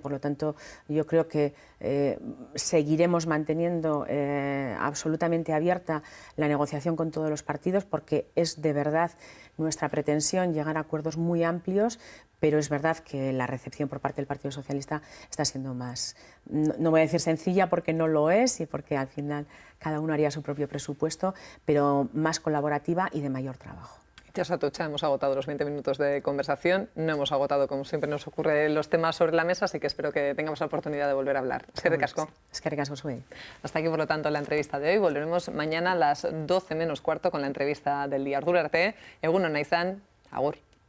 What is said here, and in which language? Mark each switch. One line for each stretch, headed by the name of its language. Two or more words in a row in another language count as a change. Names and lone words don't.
Spanish: Por lo tanto, yo creo que seguiremos manteniendo absolutamente abierta la negociación con todos los partidos, porque es de verdad nuestra pretensión llegar a acuerdos muy amplios, pero es verdad que la recepción por parte del Partido Socialista está siendo más, no voy a decir sencilla porque no lo es y porque al final cada uno haría su propio presupuesto, pero más colaborativa y de mayor trabajo. Ya Atocha, hemos agotado los 20 minutos de conversación, no hemos agotado, como siempre nos ocurre, los temas sobre la mesa, así que espero que tengamos la oportunidad de volver a hablar.
Basque: Eskerrik asko. Eskerrik asko zuei.
Spanish: Hasta aquí, por lo tanto, la entrevista de hoy. Volveremos mañana a las 12 menos cuarto con la entrevista del día.
Basque: Ordura arte, egun ona izan, agur.